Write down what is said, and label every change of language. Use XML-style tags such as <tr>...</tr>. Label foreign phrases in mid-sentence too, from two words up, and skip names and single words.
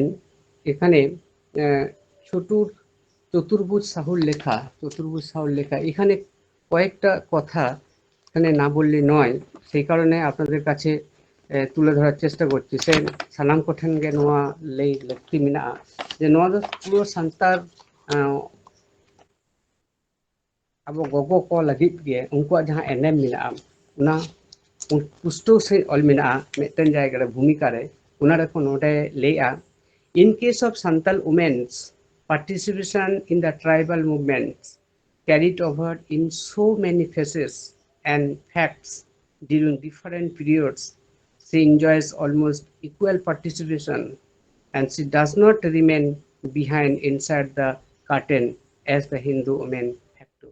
<bn>এখানে চতুর্ভুজ সাহুর লেখা এখানে কয়েকটা কথা এখানে না বললে নয়, সেই কারণে আপনাদের কাছে তুলে ধরার চেষ্টা করছি।</bn> <sat>সে সানাম কোঠেন গে নোয়া লেই লক্তি মিনা যে নোয়া দো পুরো সান্তাল abo gogo ko lagip ge unkua jahan enem mena'a una pusto se ol mena'a meten jayga re bhumika re una re ko node le'a.</sat> <en>In case of Santal women's participation in the tribal movements carried over in so many phases and facts during different periods, she enjoys almost equal participation and she does not remain behind inside the curtain as the Hindu women have to.</en>